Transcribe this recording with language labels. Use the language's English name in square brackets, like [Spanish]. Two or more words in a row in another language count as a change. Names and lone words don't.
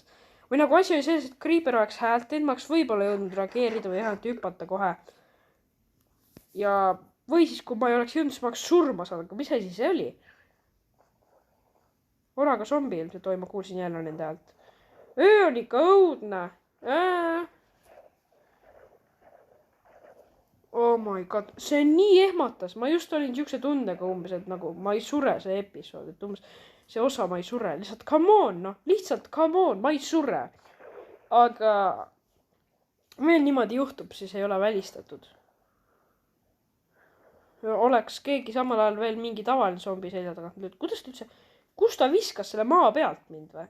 [Estonian] Või nagu asi oli selles, et Creeper oleks häält teinud, ma oleks võib-olla jõudnud reageerida või vähemalt hüpata kohe. Ja või siis, kui ma ei oleks jõudnud, siis ma oleks surma saanud, aga mis asi see oli? Oraga zombi ilmselt, oi, ma kuulsin jälle nende häält. Öö on ikka õudne. [English] Oh my god, [Estonian] see nii ehmatas, ma just olin siukse tundega umbes, et nagu ma ei sure see episood, et umbes see osa ma ei sure, lihtsalt [English] come on, [Estonian] noh, lihtsalt [English] come on, [Estonian] ma ei sure. Aga veel niimoodi juhtub, siis ei ole välistatud. Oleks keegi samal ajal veel mingi tavaline zombi selja tagant, kuidas ta üldse, kus ta viskas selle maa pealt mind või?